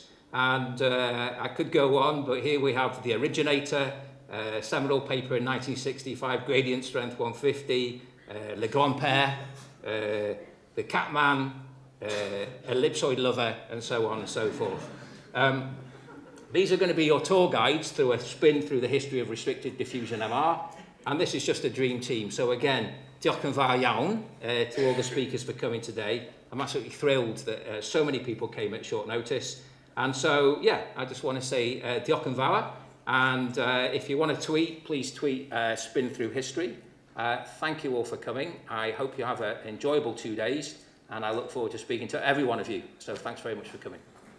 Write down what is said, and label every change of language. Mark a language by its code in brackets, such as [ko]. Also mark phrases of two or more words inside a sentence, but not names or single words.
[en] And I could go on, but here we have the originator, seminal paper in 1965, gradient strength 150, Le Grand Père, the Catman, ellipsoid lover, and so on and so forth. These are going to be your tour guides through a spin through the history of restricted diffusion MR. And this is just a dream team. So again, [cy] diolch yn fawr iawn [en] to all the speakers for coming today. I'm absolutely thrilled that so many people came at short notice. And so, yeah, I just want to say [cy] diolch yn fawr. [en] And if you want to tweet, please tweet Spin Through History. Thank you all for coming. I hope you have an enjoyable 2 days. And I look forward to speaking to every one of you. So thanks very much for coming.